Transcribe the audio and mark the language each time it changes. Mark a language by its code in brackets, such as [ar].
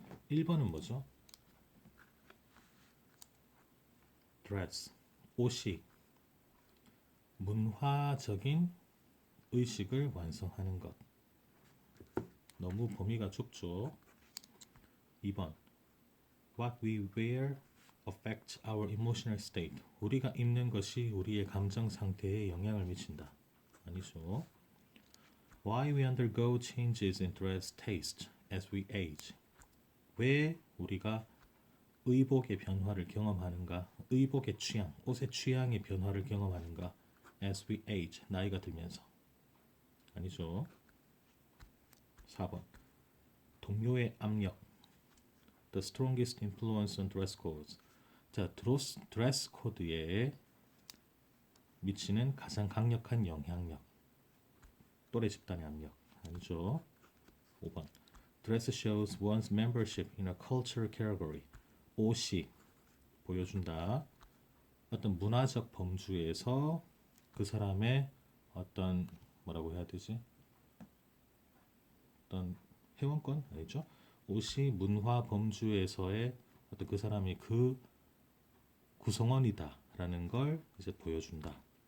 [ko] 1번은 뭐죠? dress, 옷이 문화적인 의식을 완성하는 것. 너무 범위가 좁죠. [en] 2번 what we wear affects our emotional state. [ko] 우리가 입는 것이 우리의 감정 상태에 영향을 미친다. 아니죠. [en] why we undergo changes in dress taste as we age. [ko] 왜 우리가 의복의 변화를 경험하는가? 의복의 취향, 옷의 취향의 변화를 경험하는가? [en] as we age, [ko] 나이가 들면서. 아니죠. 4번 동료의 압력. [en] The strongest influence on dress codes. [ko] 자, 드레스 코드에 미치는 가장 강력한 영향력. 또래 집단의 압력. 아니죠. 5번 [en] Dress shows one's membership in a cultural category. [ko] 옷이 보여준다. 어떤 문화적 범주에서 그 사람의 어떤 뭐라고 해야 되지? 어떤 회원권 아니죠? 옷이 문화 범주에서의 어떤 그 사람이 그 구성원이다라는 걸 이제 보여준다.